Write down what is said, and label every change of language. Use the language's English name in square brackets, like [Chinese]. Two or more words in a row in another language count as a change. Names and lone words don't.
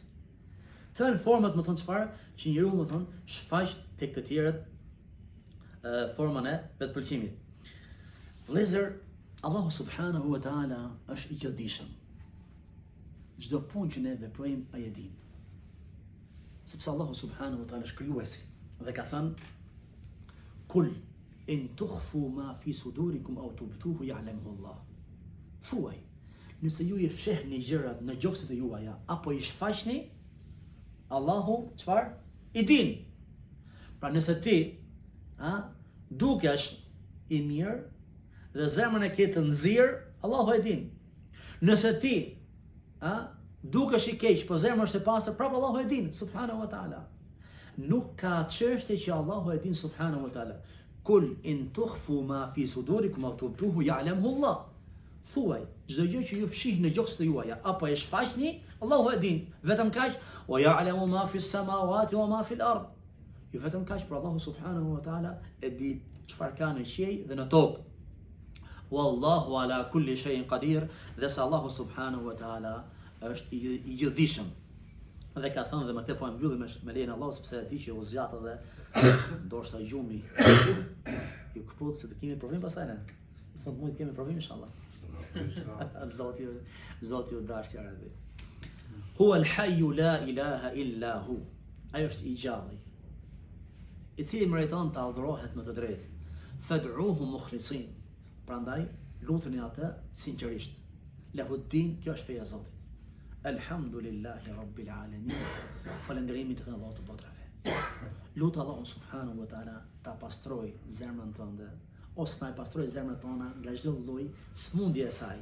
[Albanian] Të janë format më thonë çfarë, që njeriu më thonë shfaq tek të tjerët formën e vetëpëlqimit. Vëllezër, Allahu [Arabic] سبحانه وتعالى [Albanian] është i gjithdijshëm. Çdo punë që ne veprojmë ai e din. Sepse Allahu [Arabic] سبحانه وتعالى [Albanian] është krijuesi dhe ka thënë [Arabic] قل إن تخفوا ما في صدوركم أو تبدوه يعلمه الله. [Albanian] Thuaj, nëse ju i fshehni gjërat në gjoksit e juaja apo i shfaqni, Allahu çfarë? I din. Pra nëse ti, dukesh i mirë dhe zemrën e ke të nxirr, Allahu e din. Nëse ti, dukesh i keq, po zemra është e pastër, prapë Allahu e din, [Arabic] سبحانه وتعالى. [Albanian] Nuk ka çështje që Allahu e din [Arabic] سبحانه وتعالى. قل إن تخفوا ما في صدوركم أو تبدوه يعلمه الله. [Albanian] Thuaj, çdo gjë që ju fshih në gjoksit e juaja apo e shfaqni, Allahu e din. Vetëm kaq, [Arabic] ويعلم ما في السماوات وما في الأرض. [Albanian] Ju vetëm kaq, por Allahu [Arabic] سبحانه وتعالى [Albanian] e di çfarë ka në qiell dhe në tokë. [Arabic] والله على كل شيء قدير. [Albanian] Dhe se Allahu [Arabic] سبحانه وتعالى [Albanian] është i gjithdijshëm. Dhe ka thënë dhe me këtë po e mbyllim me lejen e Allahut sepse e di që u zgjat edhe ndoshta gjumi. Ju kuptoj se të kemi problem pastaj ne. Në fund mund të kemi problem inshallah. Zoti u dashur Arabi. [Arabic] هو الحي لا إله إلا هو. [Albanian] Ai është i gjalli, i cili meriton të adhurohet me të drejtë. [Arabic] فادعوه مخلصين. [Albanian] Prandaj luteni atë sinqerisht. Lahuddin, kjo është feja e Zotit. [Arabic] الحمد لله رب العالمين. [Albanian] Falënderimi të Allahut të botrave. Lutë Allahun [Arabic] سبحانه وتعالى [Albanian] ta pastroj zemrën tënde, ose ta pastroj zemrën tona nga çdo lloj smundje e saj.